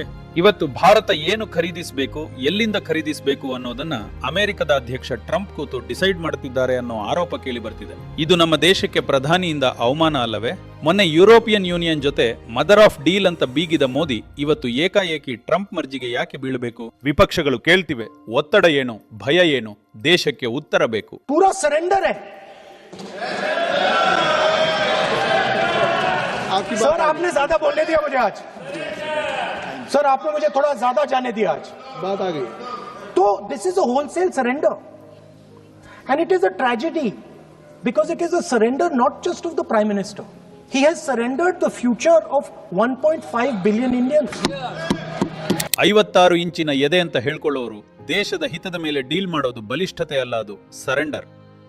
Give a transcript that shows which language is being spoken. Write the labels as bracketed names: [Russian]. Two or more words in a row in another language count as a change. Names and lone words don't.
[Kannada] ಇವತ್ತು ಭಾರತ ಏನು ಖರೀದಿಸಬೇಕು, ಎಲ್ಲಿಂದ ಖರೀದಿಸಬೇಕು ಅನ್ನೋದನ್ನ ಅಮೆರಿಕದ ಅಧ್ಯಕ್ಷ ಟ್ರಂಪ್ ಕೂತು ಡಿಸೈಡ್ ಮಾಡುತ್ತಿದ್ದಾರೆ ಅನ್ನೋ ಆರೋಪ ಕೇಳಿ ಬರ್ತಿದೆ. ಇದು ನಮ್ಮ ದೇಶಕ್ಕೆ ಪ್ರಧಾನಿಯಿಂದ ಅವಮಾನ ಅಲ್ಲವೇ? ಮೊನ್ನೆ ಯುರೋಪಿಯನ್ ಯೂನಿಯನ್ ಜೊತೆ [English] mother of deal [Kannada] ಅಂತ ಬೀಗಿದ ಮೋದಿ ಇವತ್ತು ಏಕಾಏಕಿ ಟ್ರಂಪ್ ಮರ್ಜಿಗೆ ಯಾಕೆ ಬೀಳಬೇಕು? ವಿಪಕ್ಷಗಳು ಕೇಳ್ತಿವೆ, ಒತ್ತಡ ಏನು, ಭಯ ಏನು, ದೇಶಕ್ಕೆ ಉತ್ತರ ಬೇಕು. [Hindi] पूरा सरेंडर है सर. आपने ज्यादा बोलने दिया मुझे आज सर, आपने मुझे थोड़ा ज्यादा जाने दिया आज, बात आ गई. [English] तो this is a wholesale surrender and it is a tragedy because it is a surrender not just of the prime minister. He has surrendered the future of 1.5 billion Indians. [Kannada] 56 ಇಂಚಿನ ಎದೆ ಅಂತ ಹೇಳ್ಕೊಳ್ಳೋರು ದೇಶದ ಹಿತದ ಮೇಲೆ ಡೀಲ್ ಮಾಡೋದು ಬಲಿಷ್ಠತೆ ಅಲ್ಲ, ಅದು ಸರೆಂಡರ್.